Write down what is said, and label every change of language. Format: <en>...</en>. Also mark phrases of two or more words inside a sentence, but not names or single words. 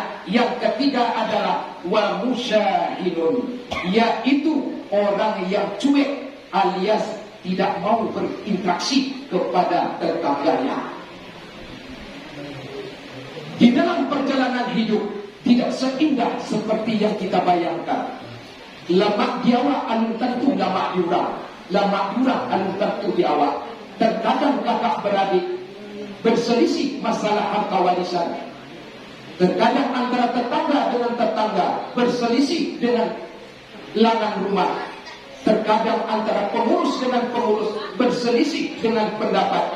<id>Yang ketiga adalah</id> <ar>وَمُشَاهِدُون,</ar> <id>yaitu orang yang cuek alias tidak mau berinteraksi kepada tetangganya. Di dalam perjalanan hidup tidak seindah seperti yang kita bayangkan.</id> <min>Lamak diawak anu tentu lamak diurang, lamak diurang anu tentu diawak.</min> <id>Terkadang kakak beradik berselisih masalah harta warisan. Terkadang antara tetangga dengan tetangga berselisih dengan langan rumah. Terkadang antara pengurus dengan pengurus berselisih dengan pendapat.</id>